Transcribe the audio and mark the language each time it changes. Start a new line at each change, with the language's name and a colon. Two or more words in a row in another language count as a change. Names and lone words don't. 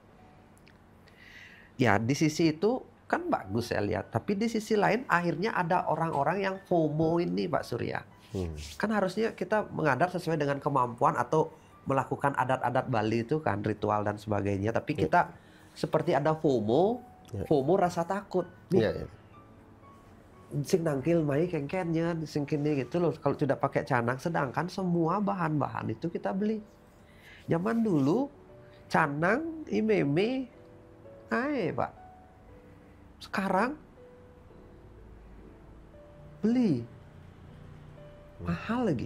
Indonesian: Ya, di sisi itu kan bagus saya lihat, tapi di sisi lain akhirnya ada orang-orang yang FOMO ini Pak Surya. Kan harusnya kita mengadat sesuai dengan kemampuan atau melakukan adat-adat Bali itu kan, ritual dan sebagainya, tapi kita seperti ada FOMO, FOMO rasa takut.
Balinese: Sing nangkil mai kengkennya, sing kini
Indonesian: gitu loh, kalau tidak pakai canang, sedangkan semua bahan-bahan itu kita beli. Zaman dulu canang, imeme, Pak. Sekarang beli mahal lagi.